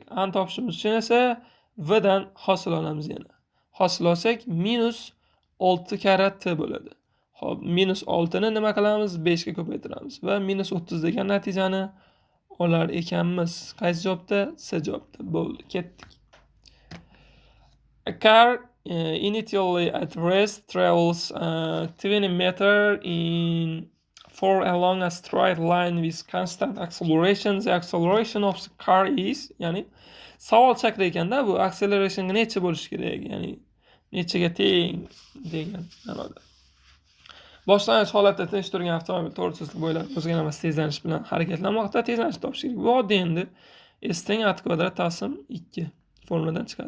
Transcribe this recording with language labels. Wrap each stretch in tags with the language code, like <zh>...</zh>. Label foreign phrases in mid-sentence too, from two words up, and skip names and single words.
<uz>A ni topishimiz uchun esa v dan hosil olamiz yana. Hosil olsak minus 6 kara t bo'ladi. Xo'p, minus 6 ni nima qilamiz? 5 ga ko'paytiramiz va minus 30 degan natijani olar ekanmiz. Qaysi javobda? C javobda. Bo'ldi, ketdik.</uz> <en>A car initially at rest travels 20 meters in 4 along a straight line with constant acceleration. The acceleration of the car is,</en> <uz>ya'ni savol chaqir ekanda bu acceleration necha bo'lishi kerak? Ya'ni nechaga teng degan ma'noda. Boshlang'ich holatda tinch turgan avtomobil to'g'ri chiziq bo'ylab o'zgarmas tezlanish bilan harakatlanmoqda. Tezlanishni topish kerak. Bu oddiy endi s teng a kvadrat taqsim 2 formuladan chiqadi.</uz>